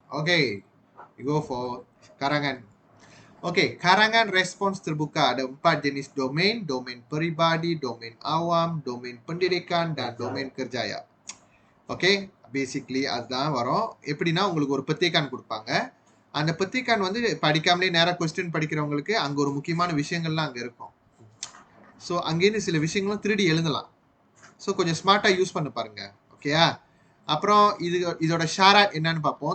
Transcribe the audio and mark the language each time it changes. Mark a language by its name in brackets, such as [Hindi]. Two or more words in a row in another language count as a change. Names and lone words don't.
[English] Okay, we go for karangan. [Malay] Okay, karangan respons terbuka ada 4 jenis domain. Domain peribadi, domain awam, domain pendidikan dan domain kerjaya. [English] Okay, basically [Tamil] அதுதான் வரும். எப்படின்னா உங்களுக்கு ஒரு பெத்திகான் கொடுப்பாங்க. அந்த பெத்திகான் வந்து படிக்காமலே நேரா கொஸ்டின் படிக்கிறவங்களுக்கு அங்க ஒரு முக்கியமான விஷயங்கள்லாம் அங்க இருக்கும். ஸோ அங்கேருந்து சில விஷயங்களும் திருடி எழுதலாம். ஸோ கொஞ்சம் [English] smart use [Tamil] பண்ண பாருங்க. ஓகேயா? அப்புறம் இதோட ஷாராட் என்னன்னு பார்ப்போம்.